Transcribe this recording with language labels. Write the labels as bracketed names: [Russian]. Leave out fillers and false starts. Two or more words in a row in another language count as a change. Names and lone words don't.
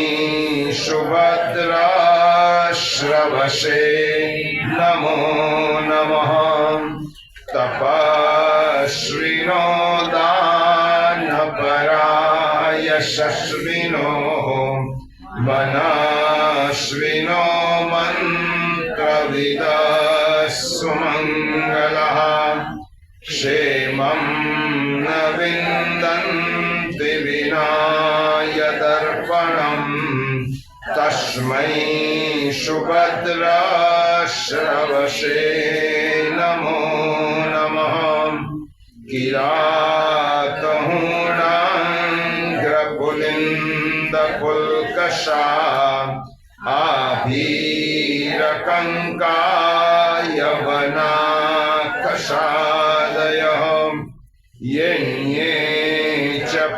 [Sanskrit] सुभद्राश्रवसे नमो नमः तपस्विनो दानपराय यशस्विनो मनस्विनो मंत्रविदस्सु मंगलः क्षेमं न विन्दन्ति विना यदर्पणम् तस्मै सुभद्राश्रवसे नमो नमः किरातहूणाङ्ग्रपुलिन्दपुल्कषा आभीरकङ्कायवनाकषादयः यण्ये च